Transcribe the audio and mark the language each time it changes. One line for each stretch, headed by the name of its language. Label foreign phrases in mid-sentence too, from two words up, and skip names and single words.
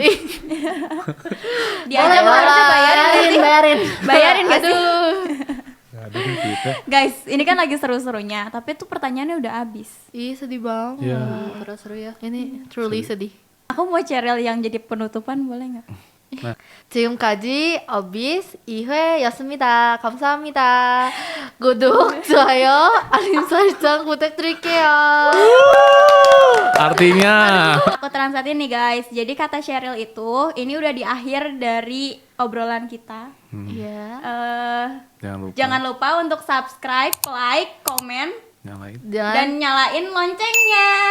Indonesian: diajak harusnya bayarin Bayarin. bayarin gak sih Nggak ada duit kita. guys ini kan lagi seru-serunya tapi tuh pertanyaannya udah habis. Ih sedih banget. Iya. Terus seru ya. Ini
English: truly sedih.
Indonesian: Aku mau Cheryl yang jadi penutupan boleh nggak?
Korean: 지금까지 어비스 2회 였습니다. 감사합니다. 구독, 좋아요, 알림 설정 부탁드릴게요.
Indonesian: Artinya Aku translatein nih guys. Jadi kata Cheryl itu ini udah di akhir dari obrolan kita. Iya. Jangan lupa untuk subscribe, like, komen, nyalain. dan nyalain loncengnya.